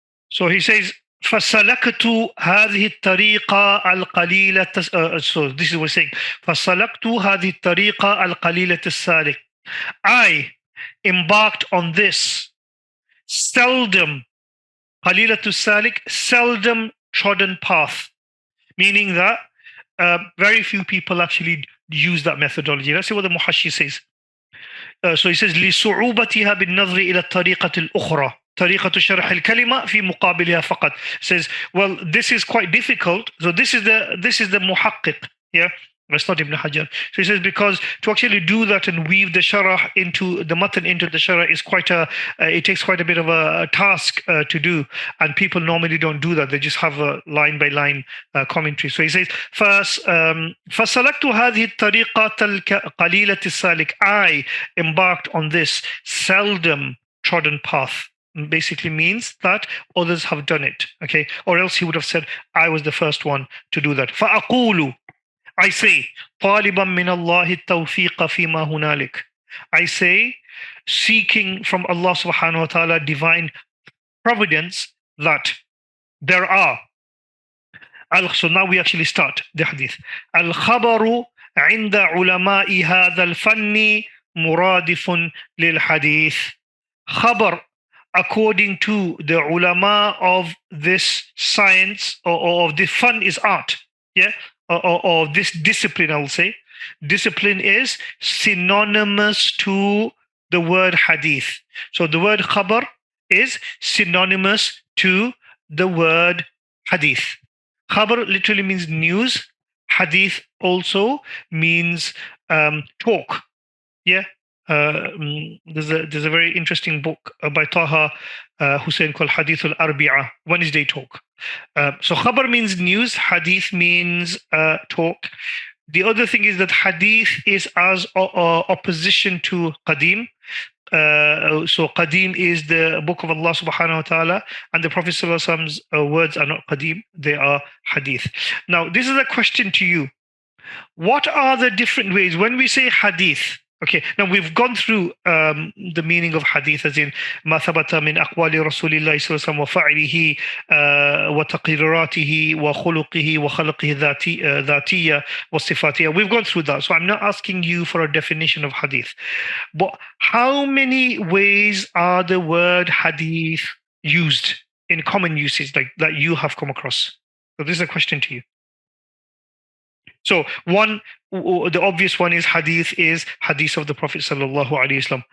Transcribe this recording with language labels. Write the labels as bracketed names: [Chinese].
[English] So he says, [Arabic] فَسَلَكْتُ هَذِهِ الطَّرِيقَ الْقَلِيلَةَ. [English] So this is what he's saying. [Arabic] فَسَلَكْتُ هَذِهِ الطَّرِيقَ الْقَلِيلَةَ السَّالِكَ. [English] I embarked on this seldom, [Arabic] قَلِيلَةُ السَّالِكَ, [English] seldom trodden path, meaning that very few people actually use that methodology. Let's see what the Muhashi says. So he says [Arabic] لصعوبتها بالنظر إلى الطريقة الأخرى طريقة شرح الكلمة في مقابلها فقط. [English] Says, well, this is quite difficult. So this is the muhaqqiq. Yeah, that's not Ibn Hajar. So he says, because to actually do that and weave the sharah into the matan into the sharah is it takes quite a bit of a task to do, and people normally don't do that. They just have a line by line commentary. So he says, first, [Arabic] فَسَلَكْتُ هَذِهِ الطَّرِيقَةَ الْقَلِيلَةِ السَّالِكَ. [English] I embarked on this seldom trodden path. Basically means that others have done it. Okay, or else he would have said, I was the first one to do that. [Arabic] فَأَقُولُ, [English] I say, [Arabic] طالبا من الله التوفيق فيما هنالك. [English] I say, seeking from Allah subhanahu wa ta'ala divine providence that there are. So now we actually start the hadith. [Arabic] الخبر عند علماء هذا الفن مرادف للحديث. [English] Khabar, according to the ulama of this science, or of the fun is art. Yeah. Or this discipline, I will say. Discipline is synonymous to the word hadith. So the word khabar is synonymous to the word hadith. Khabar literally means news. Hadith also means talk. Yeah. There's a very interesting book by Taha Hussein called Hadith al-Arbi'a, Wednesday talk. So khabar means news, hadith means talk. The other thing is that hadith is as opposition to qadim. So qadim is the book of Allah subhanahu wa ta'ala, and the Prophet sallallahu alaihi wasallam's words are not qadim, they are hadith. Now this is a question to you. What are the different ways when we say hadith? Okay, now we've gone through the meaning of hadith as in [Arabic] ما ثبت من أقوال رسول الله صلى الله عليه وسلم وفعله وتقريراته وخلقه وخلقه ذاتية وصفاتية. [English] We've gone through that, so I'm not asking you for a definition of hadith. But how many ways are the word hadith used in common usage that you have come across? So this is a question to you. So one, the obvious one is hadith of the Prophet sallallahu alaihi wasallam.